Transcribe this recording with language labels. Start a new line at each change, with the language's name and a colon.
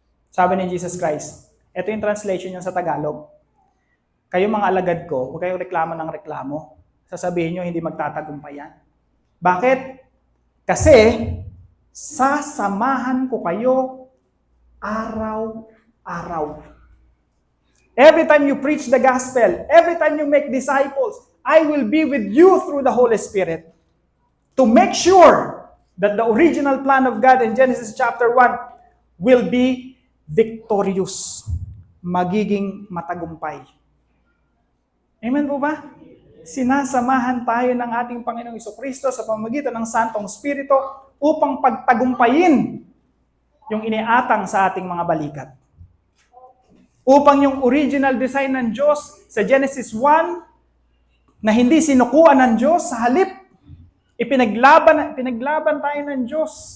Filipino: Sabi ni Jesus Christ, ito yung translation niya sa Tagalog. Kayo mga alagad ko, huwag kayong reklamo ng reklamo. Sasabihin nyo, hindi magtatagumpay yan. Bakit? Kasi, sasamahan ko kayo araw-araw.
English: Every time you preach the gospel, every time you make disciples, I will be with you through the Holy Spirit to make sure that the original plan of God in Genesis chapter 1 will be victorious,
Filipino: magiging matagumpay. Amen po ba? Sinasamahan tayo ng ating Panginoong Jesucristo sa pamamagitan ng Santong Espiritu upang pagtagumpayin yung iniatang sa ating mga balikat. Upang yung original design ng Diyos sa Genesis 1 na hindi sinukuan ng Diyos, sa halip, pinaglaban tayo ng Diyos.